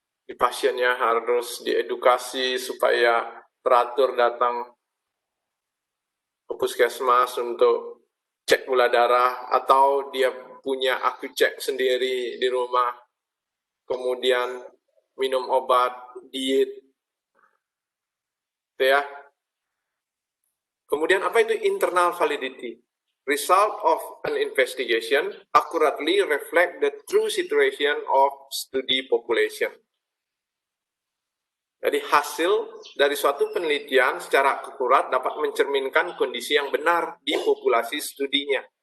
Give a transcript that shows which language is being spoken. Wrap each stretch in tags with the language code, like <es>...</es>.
<id>Di pasiennya harus diedukasi supaya teratur datang ke puskesmas untuk cek gula darah, atau dia punya aku cek sendiri di rumah, kemudian minum obat, diet, ya. Kemudian apa itu internal validity?</id> <en>Result of an investigation accurately reflect the true situation of study population.</en> <id>Jadi hasil dari suatu penelitian secara akurat dapat mencerminkan kondisi yang benar di populasi studinya.</id>